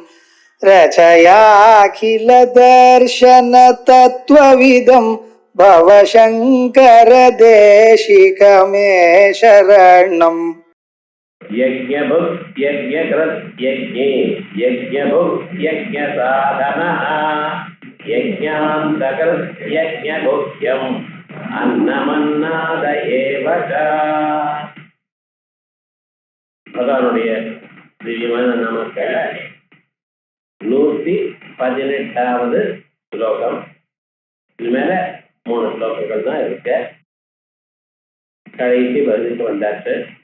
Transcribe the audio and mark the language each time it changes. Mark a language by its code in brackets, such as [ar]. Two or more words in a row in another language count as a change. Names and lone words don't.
[sa] रचयाखिल दर्शन तत्त्वविदं भवशङ्कर देशिकमे शरणम् यज्ञभुक् यज्ञकृत् यज्ञे यज्ञभुक् यज्ञसाधनः यज्ञान्तकृत् यज्ञगुह्यम् अन्नमन्नाद एव च. [ta] பகவானுடைய திவ்யமான நாமக்கள்ல 118வது ஸ்லோகம். இது மேல 3 ஸ்லோகங்கள் தான் இருக்கு. கடைசி பதிலுக்கு வந்தாச்சு.